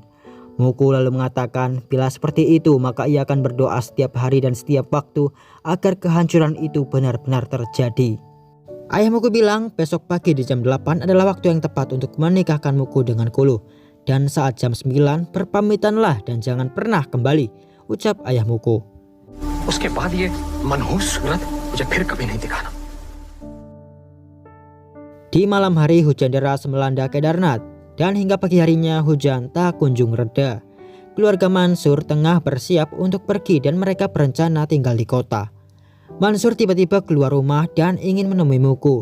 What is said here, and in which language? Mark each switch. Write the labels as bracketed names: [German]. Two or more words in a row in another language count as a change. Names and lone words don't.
[Indonesian] Muku lalu mengatakan bila seperti itu maka ia akan berdoa setiap hari dan setiap waktu agar kehancuran itu benar-benar terjadi. Ayah Muku bilang besok pagi di jam 8 adalah waktu yang tepat untuk menikahkan Muku dengan Kulu. Dan saat jam 9 berpamitanlah dan jangan pernah kembali, ucap ayah Muku. [Hindi] उसके बाद ये मनहूस सूरत मुझे फिर कभी नहीं दिखाना. [Indonesian] Di malam hari hujan deras melanda Kedarnath dan hingga pagi harinya hujan tak kunjung reda. Keluarga Mansur tengah bersiap untuk pergi dan mereka berencana tinggal di kota. Mansur tiba-tiba keluar rumah dan ingin menemui Muku.